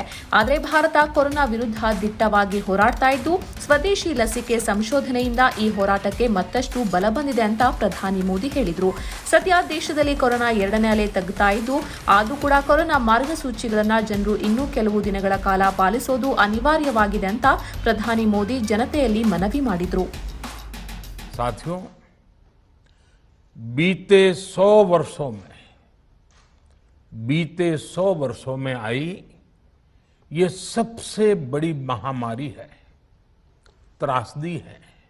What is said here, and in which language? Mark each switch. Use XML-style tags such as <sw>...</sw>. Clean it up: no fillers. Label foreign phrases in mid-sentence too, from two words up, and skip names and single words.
<kn>ಆದರೆ ಭಾರತ ಕೊರೋನಾ ವಿರುದ್ಧ ದಿಟ್ಟವಾಗಿ ಹೋರಾಡ್ತಾ ಇದ್ದು, ಸ್ವದೇಶಿ ಲಸಿಕೆ ಸಂಶೋಧನೆಯಿಂದ ಈ ಹೋರಾಟಕ್ಕೆ ಮತ್ತಷ್ಟು ಬಲ ಬಂದಿದೆ ಅಂತ ಪ್ರಧಾನಿ ಮೋದಿ ಹೇಳಿದರು. ಸದ್ಯ ದೇಶದಲ್ಲಿ ಕೊರೋನಾ ಎರಡನೇ ಅಲೆ ತಗ್ಗುತ್ತಾ ಇದ್ದು, ಆದರೂ ಕೂಡ ಕೊರೋನಾ ಮಾರ್ಗಸೂಚಿಗಳನ್ನು ಜನರು ಇನ್ನೂ ಕೆಲವು ದಿನಗಳ ಕಾಲ ಪಾಲಿಸೋದು ಅನಿವಾರ್ಯವಾಗಿದೆ ಅಂತ ಪ್ರಧಾನಿ ಮೋದಿ ಜನತೆಯಲ್ಲಿ ಮನವಿ ಮಾಡಿದರು.</kn> <hi>साथियों, बीते 100 वर्षों में आई ये सबसे बड़ी महामारी है, त्रासदी है.</hi>